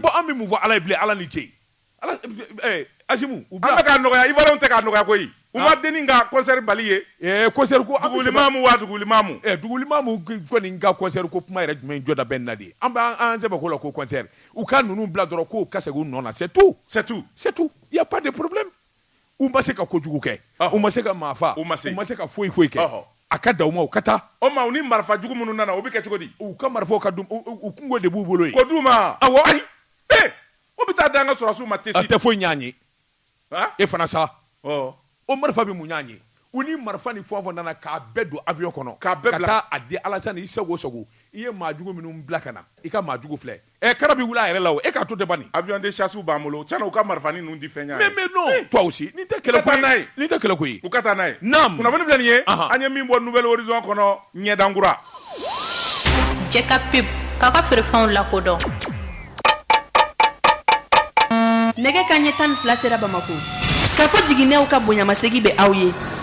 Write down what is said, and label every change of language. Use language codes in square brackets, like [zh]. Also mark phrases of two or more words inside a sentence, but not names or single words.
[bm] bon an bɛ mun fɔ Ala ye bilen Ala ni ce Assimi an bɛ k'a nɔgɔya Ivoirien tɛ k'a nɔgɔya koyi u ma denni ka concert bali ye concert ko dugulimamu kɔni ka concert ko kuma yɛrɛ jumɛn jɔda bɛ na de an b'an sɛbɛn ko la ko concert u ka ninnu bila dɔrɔn k'u ka segin u nɔ na [fr] c'est tout il y a pas de problème [bm] u ma se ka kojugu kɛ u ma se ka maa faa u ma se ka foyi kɛ a ka d'aw ma u ka taa o ma u ni marifa jugu minnu nana o bɛ kɛ cogo di u ka marifaw ka dun u kungo de b'u bolo ye ko d'u ma awɔ ayi o bɛ taa da an ka sɔrɔsiw ma tesi a tɛ foyi ɲ'an ye e fana sa o marifa bɛ mun ɲ'an ye u ni marifa ni fɛn o fɛn nana k'a bɛɛ don avion kɔnɔ ka taa a di Alassane i sago i ye maa jugu minnu bila ka na i ka maa jugu filɛ kara bɛ wuli a yɛrɛ la o e k'a to tɛ bani [fr] avion de chasse [bm] b'an bolo tiɲɛna u ka marifa ni ninnu di fɛn ɲ'a ye [fr] mais non toi aussi [bm] nin tɛ kɛlɛ ko ye u ka taa n'a ye naam kunnafoni filɛ nin ye an ye min bɔ Nouvelle Horizon kɔnɔ ɲɛdankura cɛ ka pub k'a ka feerefɛnw lakodɔn nɛgɛ kanɲɛ 12 sera Bamako k'a fɔ jiginɛw ka bonyamasegi bɛ aw ye